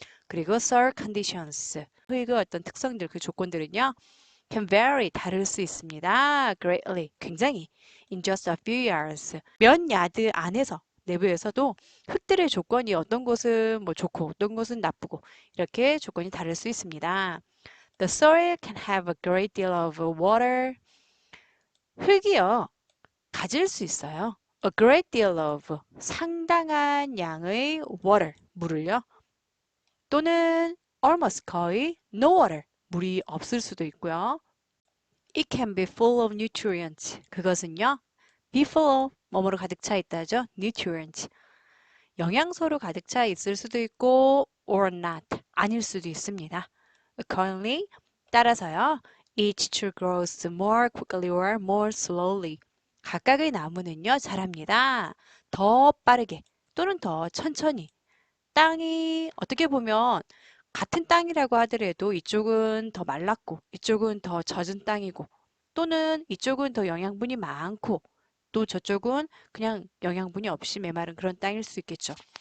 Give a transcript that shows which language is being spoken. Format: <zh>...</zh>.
<ko>그리고</ko> <en>soil conditions,</en> <ko>흙의 어떤 특성들, 그 조건들은요,</ko> <en>can vary,</en> <ko>다를 수 있습니다.</ko> <en>greatly,</en> <ko>굉장히.</ko> <en>in just a few yards,</en> <ko>몇 야드 안에서, 내부에서도 흙들의 조건이 어떤 곳은 뭐 좋고 어떤 곳은 나쁘고 이렇게 조건이 다를 수 있습니다.</ko> <en>The soil can have a great deal of water.</en> <ko>흙이요, 가질 수 있어요.</ko> <en>A great deal of,</en> <ko>상당한 양의</ko> <en>water,</en> <ko>물을요. 또는</ko> <en>almost,</en> <ko>거의</ko> <en>no water,</en> <ko>물이 없을 수도 있고요.</ko> <en>It can be full of nutrients.</en> <ko>그것은요,</ko> <en>be full of,</en> <ko>뭐뭐로 가득 차 있다죠.</ko> <en>nutrients.</en> <ko>영양소로 가득 차 있을 수도 있고</ko> <en>or not,</en> <ko>아닐 수도 있습니다.</ko> <en>Accordingly,</en> <ko>따라서요,</ko> <en>each tree grows more quickly or more slowly.</en> <ko>각각의 나무는요, 자랍니다. 더 빠르게 또는 더 천천히. 땅이 어떻게 보면 같은 땅이라고 하더라도 이쪽은 더 말랐고 이쪽은 더 젖은 땅이고 또는 이쪽은 더 영양분이 많고 또 저쪽은 그냥 영양분이 없이 메마른 그런 땅일 수 있겠죠.</ko>